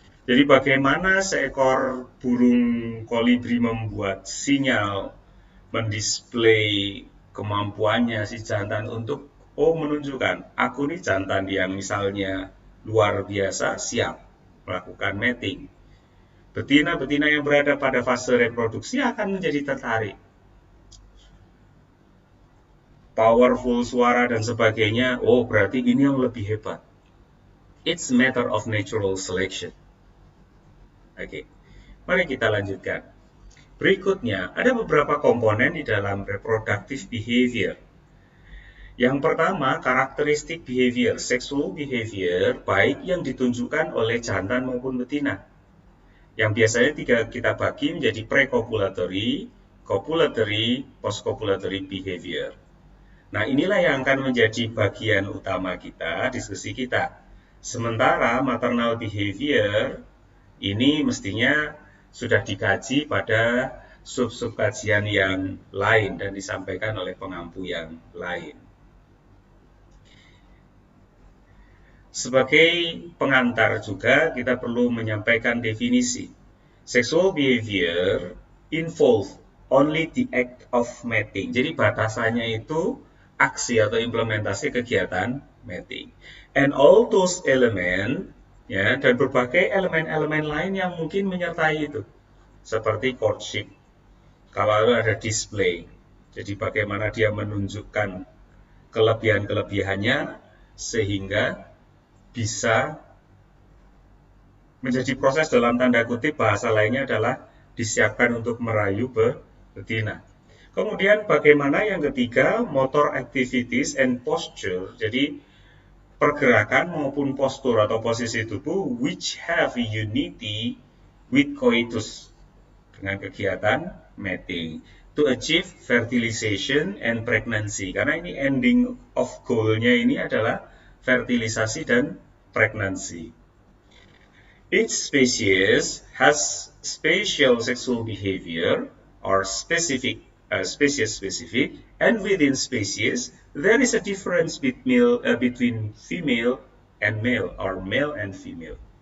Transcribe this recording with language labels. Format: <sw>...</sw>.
<id>Jadi bagaimana seekor burung kolibri membuat sinyal, mendisplay kemampuannya si jantan untuk menunjukkan aku nih jantan yang misalnya luar biasa siap melakukan mating. Betina-betina yang berada pada fase reproduksi akan menjadi tertarik. Powerful suara dan sebagainya, berarti ini yang lebih hebat.</id> <en>It's a matter of natural selection.</en> <id>Oke, mari kita lanjutkan. Berikutnya, ada beberapa komponen di dalam reproductive behavior. Yang pertama, karakteristik behavior, sexual behavior, baik yang ditunjukkan oleh jantan maupun betina. Yang biasanya kita bagi menjadi pre-copulatory, copulatory, post-copulatory behavior. Nah, inilah yang akan menjadi bagian utama kita, diskusi kita. Sementara maternal behavior ini mestinya sudah dikaji pada sub-sub kajian yang lain dan disampaikan oleh pengampu yang lain. Sebagai pengantar juga kita perlu menyampaikan definisi.</id> <en>Sexual behavior involve only the act of mating.</en> <id>Jadi batasannya itu aksi atau implementasi kegiatan mating.</id> <en>And all those element,</en> <id>ya, dan berbagai elemen-elemen lain yang mungkin menyertai itu. Seperti courtship. Kalau ada display. Jadi bagaimana dia menunjukkan kelebihan-kelebihannya sehingga bisa menjadi proses dalam tanda kutip, bahasa lainnya adalah disiapkan untuk merayu betina. Kemudian bagaimana yang ketiga,</id> <en>motor activities and posture.</en> <id>Jadi pergerakan maupun postur atau posisi tubuh</id> <en>which have unity with coitus,</en> <id>dengan kegiatan mating</id> <en>to achieve fertilization and pregnancy.</en> <id>Karena ini ending of goal-nya ini adalah fertilisasi dan pregnancy.</id> <en>Each species has spatial sexual behavior or species specific, and within species there is a difference between female and male or male and female.</en>